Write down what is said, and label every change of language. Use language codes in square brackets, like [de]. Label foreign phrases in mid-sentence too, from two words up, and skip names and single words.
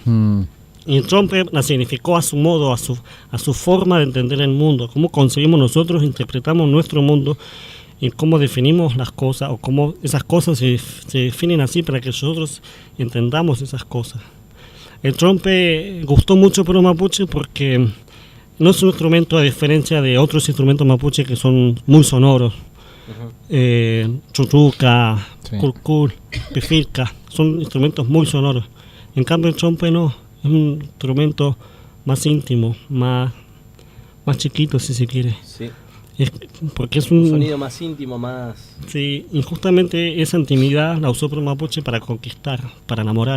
[es] Y el trompe la significó a su modo, a su forma de entender el mundo, cómo concebimos nosotros, interpretamos nuestro mundo y cómo definimos las cosas, o cómo esas cosas se definen así para que nosotros entendamos esas cosas. El trompe gustó mucho por los mapuches porque no es un instrumento a diferencia de otros instrumentos mapuches que son muy sonoros. Chuchuca, curcul, pifilca, son instrumentos muy sonoros. En cambio el trompe no, es un instrumento más íntimo, más chiquito si se quiere. Sí. porque es un sonido más íntimo, más... Sí, y justamente esa intimidad la usó Pro Mapuche para conquistar, para enamorar.